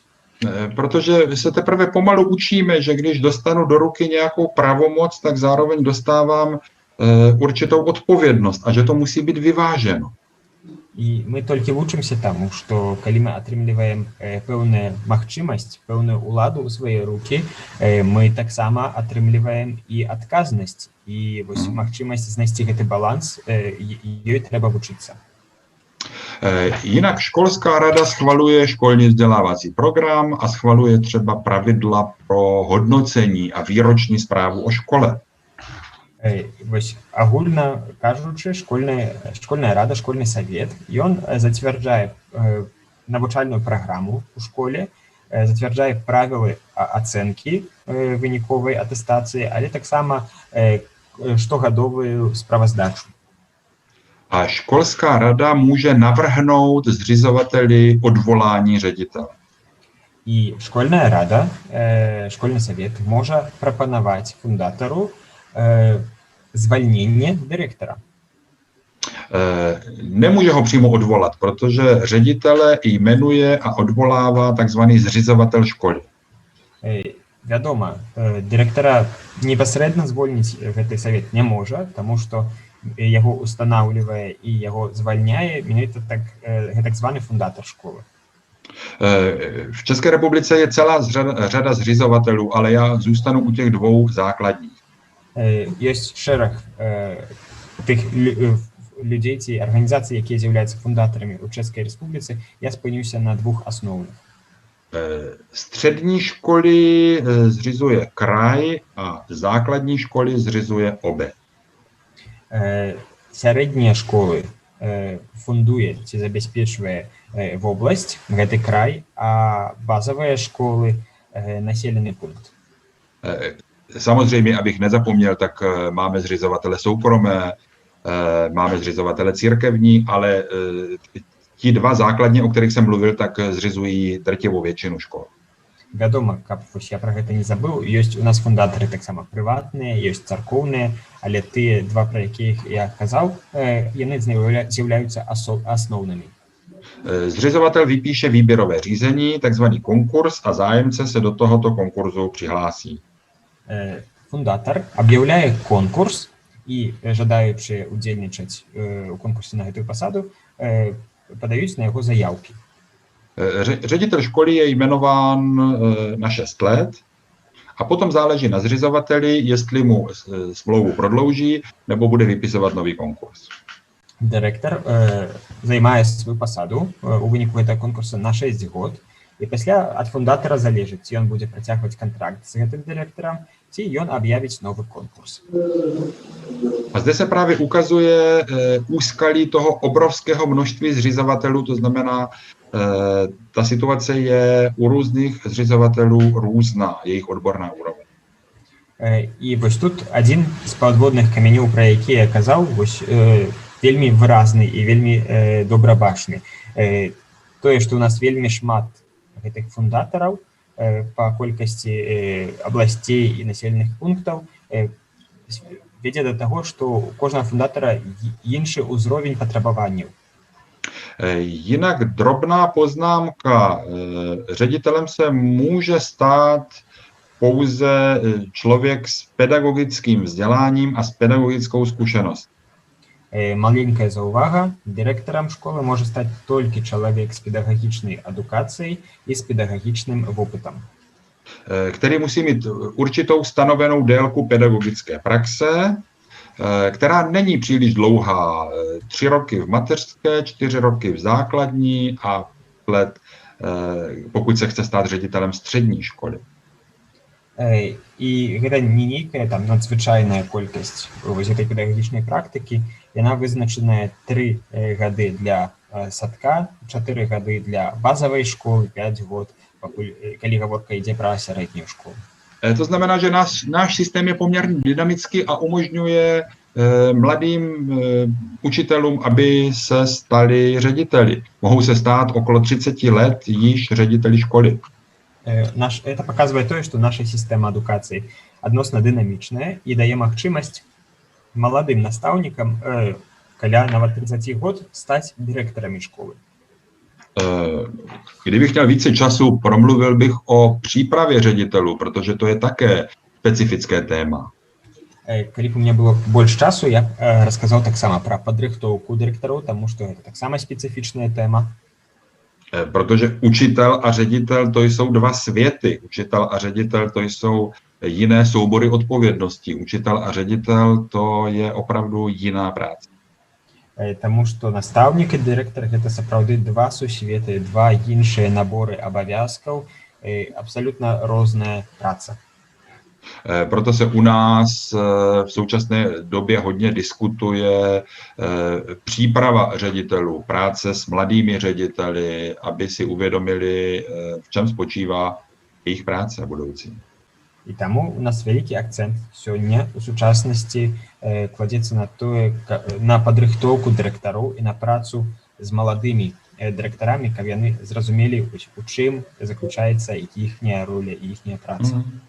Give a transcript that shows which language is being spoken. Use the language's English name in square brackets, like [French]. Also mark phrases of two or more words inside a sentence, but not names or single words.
[Czech] Protože se teprve pomalu učíme, že když dostanu do ruky nějakou pravomoc, tak zároveň dostávám určitou odpovědnost a že to musí být vyváženo. [Belarusian] І мы толькі вучымся таму, што калі мы атрымліваем пэўную магчымасць, пэўную ўладу ў свае рукі, мы таксама атрымліваем і адказнасць. І вось магчымасць знайсці гэты баланс, ёй трэба вучыцца. [Czech] Jinak školská rada schvaluje školní vzdělávací program a schvaluje třeba pravidla pro hodnocení a výroční zprávu o škole. [Belarusian] Вось агульна кажучы, школьная рада, школьны савет, ён зацвярджае навучальную праграму ў школе, зацвярджае правілы ацэнкі выніковай атэстацыі, але таксама штогадовую справаздачу. [Czech] A školská rada může navrhnout zřizovateli odvolání ředitele. [Belarusian] І школьная рада, школьны савет можа прапанаваць фундатару звальнение директора. [Czech] Nemůže ho přímo odvolat, protože ředitele jmenuje a odvolává takzvaný zřizovatel školy. [Belarusian] Вядома, директора непасрэдна звольніць гэты савет не можа, таму што яго устанаўлівае і яго звальняе менавіта так званы фундатар школы. [Czech] V České republice je celá řada zřizovatelů, ale já zůstanu u těch dvou základních. [Belarusian] Ёсць шэраг тых людзей ці арганізацый, якія з'яўляюцца фундатарамі ў Чэшскай Рэспубліцы. Я спыніўся на двух асноўных. [Czech] Střední školy zřizuje kraj a základní školy zřizuje obec. [Belarusian] Сярэднія школы фундуе ці забяспечвае вобласць, гэты край, а базовые школы населены пункт. [Czech] Samozřejmě, abych nezapomněl, tak máme zřizovatele soukromé, máme zřizovatele církevní, ale ti dva základně, o kterých jsem mluvil, tak zřizují drtivou většinu škol. [Belarusian] Вядома, каб я пра гэта не забыў, ёсць у нас фундатары таксама прыватныя, ёсць царкоўныя, але тыя два, пра якіх я казаў, яны з'яўляюцца асноўнымі. [Czech] Zřizovatel vypíše výběrové řízení, takzvaný konkurs, a zájemce se do tohoto konkurzu přihlásí. [Belarusian] Фундатар аб'яўляе конкурс, і жадаючыя удзельнічаць у конкурсе на гэтую пасаду падаюць на яго заявкі. [Czech] Ředitel školy je jmenován na 6 let a potom záleží na zřizovateli, jestli mu smlouvu prodlouží nebo bude vypisovat nový konkurs. [Belarusian] Директор займае сваю пасаду у выніку гэтага конкурса на 6 год, І пасля ад фундатара залежыць, ці ён будзе працягваць кантракт з гэтым дырэктарам, ці ён аб'явіць новы конкурс. [Czech] A zde se právě ukazuje úskalí toho obrovského množství zřizovatelů, to znamená, ta situace je u různých zřizovatelů různá, jejich odborná úroveň. [Belarusian] І вось тут адзін з падводных камянёў, пра які я казаў, вось вельмі выразны і вельмі добра бачны. Тое, што ў нас вельмі шмат гэтых фундатараў па колькасці абласцей і населеных пунктаў, вядзе да таго, што у кожнага фундатара іншы ўзровень патрабаванняў. [Czech] Jinak drobná poznámka. Ředitelem se může stát pouze člověk s pedagogickým vzděláním a s pedagogickou zkušeností. [Belarusian] Маленькая заўвага, дырэктарам школы можа стаць толькі чалавек з педагагічнай адукацыяй і з педагагічным вопытам. [Czech] Který musí mít určitou stanovenou délku pedagogické praxe, která není příliš dlouhá. 3 roky v mateřské, 4 roky v základní a let, pokud se chce stát ředitelem střední školy. [Belarusian] І гэта не нейкая там надзвычайная колькасць вось гэтай педагагічнай практыкі, яна вызначаная 3 гады для садка, 4 гады для базовой школы, 5 год, калі гаворка ідзе пра сярэднюю школу. [Czech] To znamená, že náš systém je poměrně dynamický a umožňuje mladým učitelům, aby se stali řediteli. Mohou se stát okolo 30 let již řediteli školy. [Belarusian] Это паказвае тое, што наша сістэма адукацыі адносна дынамічная і дае магчымасць маладым настаўнікам каля нават 30 год стаць дырэктарамі школы. [Czech] Kdybych měl více času, promluvil bych o přípravě ředitelů, protože to je také specifické téma. [Belarusian] Калі б у меня было больш часу, я б расказаў таксама пра падрыхтоўку дырэктараў, таму што гэта таксама специфичная тема. [Czech] Protože učitel a ředitel to jsou 2 světy. Učitel a ředitel to jsou jiné soubory odpovědností. Učitel a ředitel to je opravdu jiná práce. [Belarusian] Таму што настаўнік і дырэктар гэта сапраўды 2 сусветы, 2 іншыя наборы абавязкаў, абсолютно розная праца. [Czech] Proto se u nás v současné době hodně diskutuje příprava ředitelů, práce s mladými řediteli, aby si uvědomili, v čem spočívá jejich práce budoucí. [Belarusian] І таму у нас вялікі акцэнт сёння у сучаснасці кладзецца на падрыхтоўку дырэктароў і на працу з маладымі дырэктарамі, каб яны зразумелі, у чым заключаецца іхняя роля і іхняя праца.